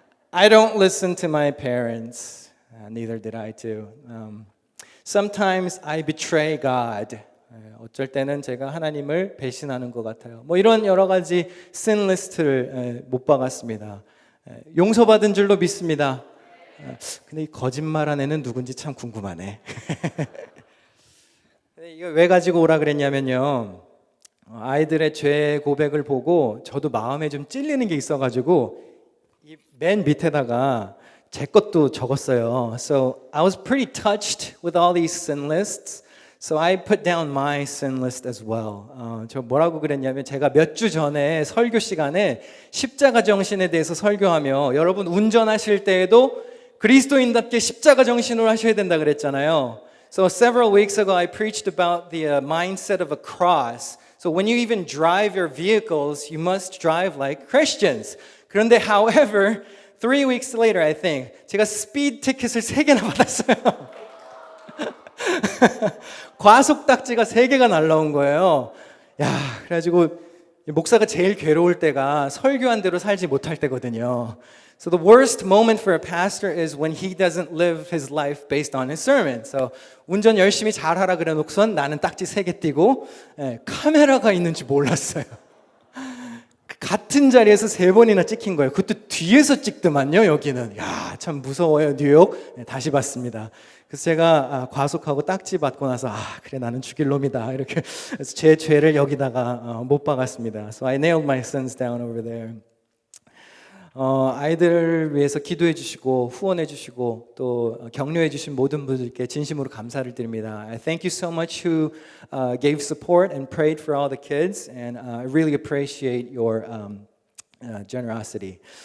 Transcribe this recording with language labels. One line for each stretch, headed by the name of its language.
English: I don't listen to my parents. Neither did I too. Sometimes I betray God.
Korean: 어쩔 때는 제가 하나님을 배신하는 것 같아요. 뭐 이런 여러 가지 sin 리스트를 못 박았습니다. 용서받은 줄로 믿습니다. 근데 이 거짓말한 애는 누군지 참 궁금하네. 이거 왜 가지고 오라 그랬냐면요. 아이들의 죄 고백을 보고 저도 마음에 좀 찔리는 게 있어가지고 이 맨 밑에다가 제 것도 적었어요.
English: So I was pretty touched with all these sin lists. So I put down my sin list as well.
Korean: 저 뭐라고 그랬냐면 제가 몇 주 전에 설교 시간에 십자가 정신에 대해서 설교하며 여러분 운전하실 때에도 그리스도인답게 십자가 정신으로 하셔야 된다 그랬잖아요.
English: So several weeks ago I preached about the mindset of a cross. So when you even drive your vehicles, you must drive like Christians.
Korean: 그런데
English: however, 3 weeks later I think 제가 스피드 티켓을 3개나
Korean: 받았어요. 과속 딱지가 3개가 날라온 거예요. 그래가지고 목사가 제일 괴로울 때가 설교한 대로 살지 못할 때거든요.
English: So the worst moment for a pastor is when he doesn't live his life based on his sermon.
Korean: So 운전 열심히 잘하라 그래놓고선 나는 딱지 3개 띄고 카메라가 있는지 몰랐어요. 같은 자리에서 3번이나 찍힌 거예요. 그것도 뒤에서 찍더만요. 여기는 참 무서워요. 뉴욕. 다시 봤습니다. 그래서 제가 과속하고 딱지 받고 나서 그래 나는 죽일 놈이다 이렇게 그래서 제 죄를 여기다가 못 박았습니다.
English: So I nailed my sins down over there.
Korean: 아이들을 위해서 기도해 주시고 후원해 주시고 또 격려해 주신 모든 분들께 진심으로 감사를 드립니다.
English: I thank you so much who gave support and prayed for all the kids, and I really appreciate your generosity.